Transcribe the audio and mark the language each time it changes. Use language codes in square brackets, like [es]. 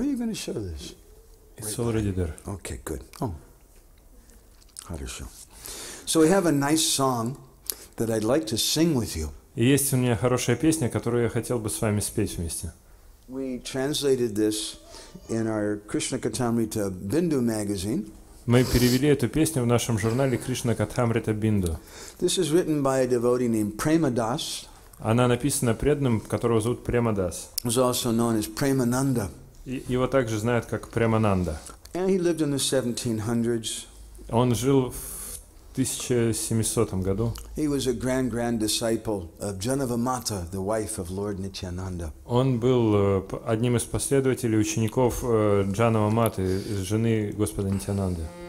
[en] Where are you going to show this? It's already there. Okay, good. Oh, how to show. So we have a nice song that I'd like to sing with you. [ru] И есть у меня хорошая песня, которую я хотел бы с вами спеть вместе. [en] We translated this in our Krishna Katamrita Bindu magazine. [ru] Мы перевели эту песню в нашем журнале Кришна Катхамрита Бинду. [en] This is written by a devotee named Premadas, [ru] Она написана преданным, которого зовут Премадас. [en] who's also known as Premananda. [ru] Его также знают как Премананда. [en] And he lived in the 1700s. [ru] Он жил в 1700 году. [en] He was a grand disciple of Janavamata, the wife of Lord Nityananda. [ru] Он был одним из последователей учеников Джанава Маты, жены Господа Нитянанды.